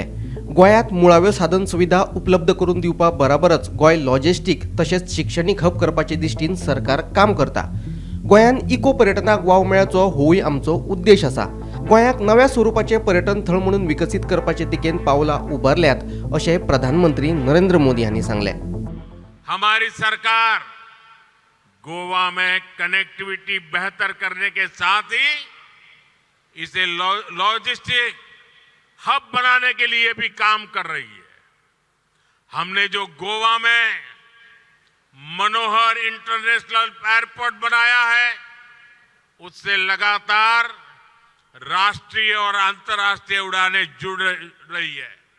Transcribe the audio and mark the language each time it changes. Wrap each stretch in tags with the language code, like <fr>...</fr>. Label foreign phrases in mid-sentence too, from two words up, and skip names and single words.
<kok>गोंयांत मुळाव्यो साधन सुविधा उपलब्ध करून दिवपा बराबरच गोंय लॉजिस्टीक तशेंच शिक्षणीक हब करपाचे दिश्टीन सरकार काम करता। गोंयांत इको पर्यटनाक वाव मेळचो होवूय आमचो उद्देश आसा। गोंयाक नव्या स्वरूपाचे पर्यटन थळ म्हणून विकसीत करपाचे दिकेन पावलां उबारल्यात अशें प्रधानमंत्री नरेंद्र मोदी हांणी सांगले।</kok> <hi>हमारी सरकार गोवा में कनेक्टिविटी बेहतर करने के साथ ही इसे लॉजिस्टिक हब बनाने के लिए भी काम कर रही है। हमने जो गोवा में मनोहर इंटरनेशनल एयरपोर्ट बनाया है, उससे लगातार राष्ट्रीय और अंतर्राष्ट्रीय उड़ानें जुड़ रही है।</hi>